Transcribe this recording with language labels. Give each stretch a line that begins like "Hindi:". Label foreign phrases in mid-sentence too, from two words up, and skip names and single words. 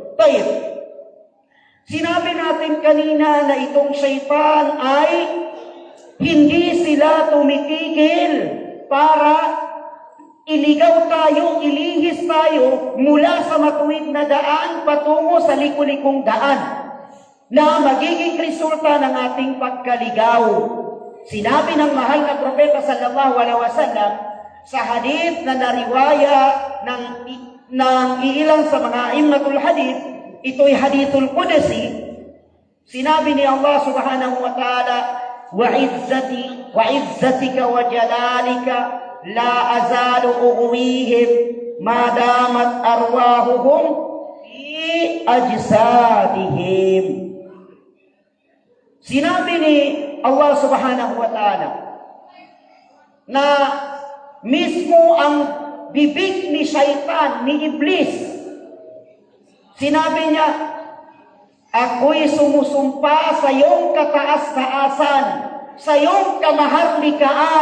Filipino: Sinabi natin kanina na itong syaitan ay hindi sila tumitigil para iligaw tayo, ilihis tayo mula sa matuwid na daan patungo sa liku-likong daan na magiging resulta ng ating pagkaligaw. Sinabi ng mahal na propeta
Arabic: صلى الله عليه وسلم
Filipino: sa hadith na nariwaya ng iilang sa mga
Arabic: أئمة الحديث,
Filipino: ito'y
Arabic: الحديث القدسي.
Filipino: Sinabi ni Allah
Arabic: سبحانه وتعالى, وعزتك وجلالك لا أزال أغويهم ما دامت أرواحهم في أجسادهم.
Filipino: Sinabi ni Allah
Arabic: سبحانه وتعالى
Filipino: na mismo ang bibig ni syaitan, ni iblis, sinabi niya, ako'y sumusumpa sa iyong kataas-taasan, sa iyong kamaharlikaan.